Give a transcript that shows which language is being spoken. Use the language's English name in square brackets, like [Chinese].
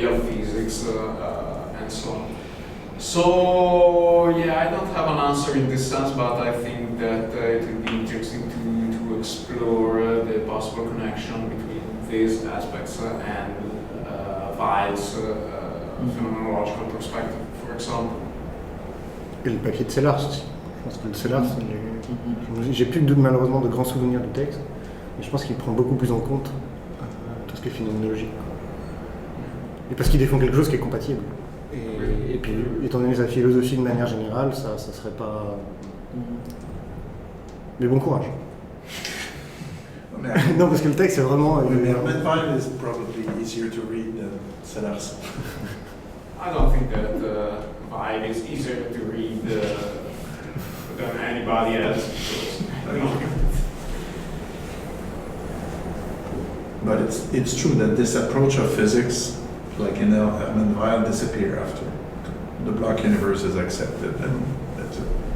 [English] real physics and so on. So yeah, I don't have an answer in this sense, but I think that it would be interesting to explore the possible connection between these aspects and Weil's phenomenological perspective, for example. [French] Et le papier de Sellars aussi. Je pense que le Sellars, j'ai plus malheureusement de grands souvenirs du texte, mais je pense qu'il prend beaucoup plus en compte tout ce qui est phénoménologie. Et parce qu'il défend quelque chose qui est compatible. Et puis, étant donné sa philosophie de manière générale, ça serait pas. Mais bon courage. Non, parce que le texte c'est vraiment. [English] Weil is probably easier to read than Sellars. I don't think that Weil is easier to read than anybody else. But it's true that this approach of physics, like in Hermann Weyl, disappear after the block universe is accepted, and that's it.